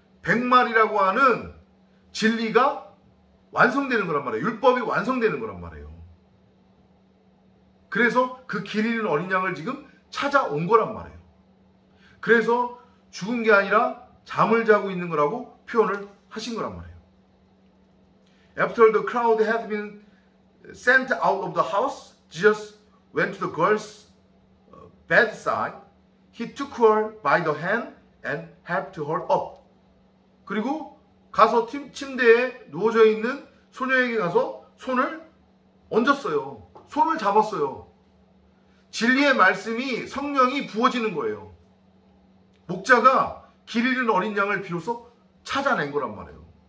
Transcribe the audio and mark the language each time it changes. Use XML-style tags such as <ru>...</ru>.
<ko>100마리라고 하는 진리가 완성되는 거란 말이에요. 율법이 완성되는 거란 말이에요. 그래서 그 길 잃은 어린 양을 지금 찾아온 거란 말이에요. 그래서 죽은 게 아니라 잠을 자고 있는 거라고 표현을 하신 거란 말이에요.</ko> <en>After the crowd had been sent out of the house, Jesus went to the girl's bedside. He took her by the hand and helped her up.</en> <ko>그리고 가서 침대에 누워져 있는 소녀에게 가서 손을 얹었어요. 손을 잡았어요. 진리의 말씀이, 성령이 부어지는 거예요. 목자가 길 잃은 어린 양을 비로소 찾아낸 거란 말이에요.</ko>